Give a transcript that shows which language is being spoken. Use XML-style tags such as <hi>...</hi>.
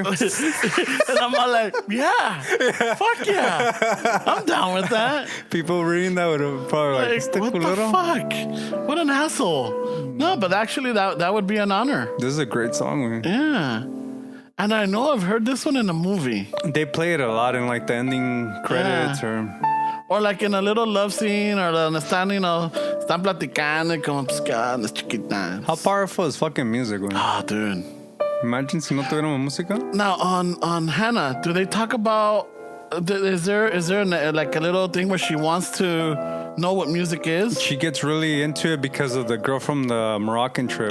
<en>and I'm all like, yeah, fuck yeah, I'm down with that. People reading that would have probably like, Like,</en> <es>este</es> <en>what the</en> <es>culero.</es> <en>fuck? What an asshole. No, but actually, that would be an honor. This is a great song, güey. Yeah. And I know I've heard this one in a movie. They play it a lot in like the ending credits Or like in a little love scene, or</en> <es>donde están,</es> <en>you know,</en> <es>están platicando y como, pues, ¿qué onda, chiquita?</es> <en>How powerful is fucking music, güey? Oh, dude. Imagine</en> <es>si no tuviéramos música.</es> <en>Now, on Hannah, do they talk about, is there like a little thing where she wants to know what music is? She gets really into it because of the girl from the Moroccan trip.</en>